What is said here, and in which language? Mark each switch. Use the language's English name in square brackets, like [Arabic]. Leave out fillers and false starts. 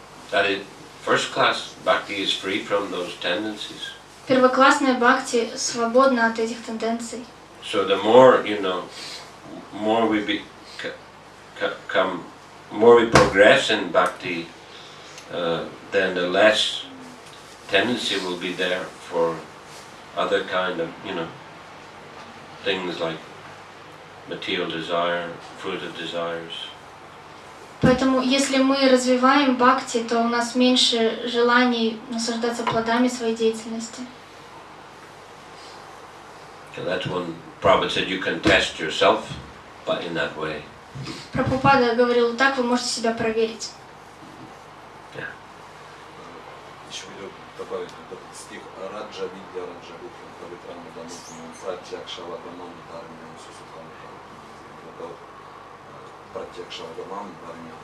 [English] That is, first class bhakti is free from those tendencies. [Russian] Первоклассная бхакти свободна от этих тенденций. [English] So the more more we progress in bhakti, then the less tendency will be there for other kind of, things like material desire, fruitive desires. [Russian] Поэтому, если мы развиваем бхакти, то у нас меньше желаний наслаждаться плодами своей деятельности. [English] So that's when Prabhupada said you can test yourself, but in that way. [Russian] Прабхупада говорил, так вы можете себя проверить. [English] Yeah. [Russian] Еще хотел добавить этот стих [Sanskrit] Раджа Видья Раджа Гухим Павитрана Данутам Пратьякшава Гамам Дармиям Сусухам. [Russian] Это вот [Sanskrit] Пратьякшава Гамам Дармиям.